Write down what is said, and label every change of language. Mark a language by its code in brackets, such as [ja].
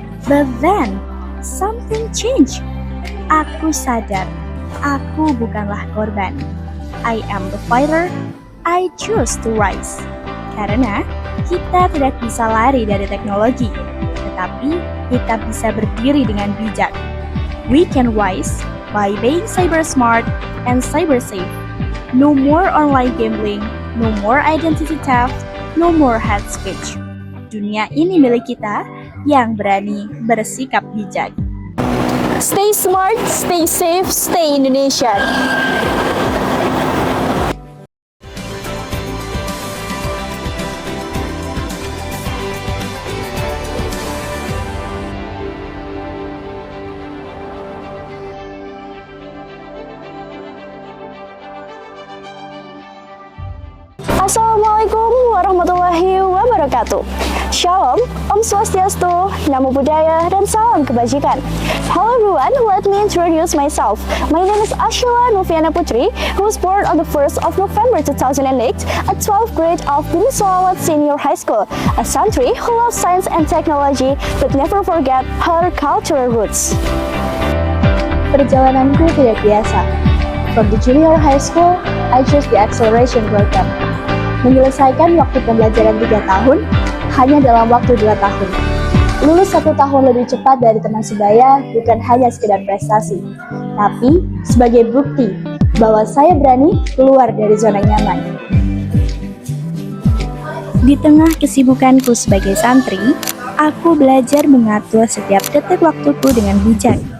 [en] But then, something changed. [id] Aku sadar, aku bukanlah korban. [en] I am the fighter, I choose to rise. [id] Karena kita tidak bisa lari dari teknologi, tetapi kita bisa berdiri dengan bijak. [en] We can rise by being cyber smart and cyber safe. No more online gambling, no more identity theft, no more hate speech. [id] Dunia ini milik kita yang berani bersikap bijak. [en] Stay smart, stay safe, stay Indonesia. [id] Assalamualaikum warahmatullahi wabarakatuh. Shalom, Om Swastiastu, Namo Buddhaya, dan salam kebajikan. [en] Hello everyone, let me introduce myself. My name is Ashila Noviana Putri, who was born on the 1st of November 2008 at 12th grade of Bumi Solawat Senior High School, a santri who loves science and technology but never forget her cultural roots. [id] Perjalananku tidak biasa. [en] From the junior high school, I chose the acceleration program. [id] Menyelesaikan waktu pembelajaran 3 tahun hanya dalam waktu 2 tahun. Lulus 1 tahun lebih cepat dari teman sebaya bukan hanya sekedar prestasi, tapi sebagai bukti bahwa saya berani keluar dari zona nyaman. Di tengah kesibukanku sebagai santri, aku belajar mengatur setiap detik waktuku dengan bijak.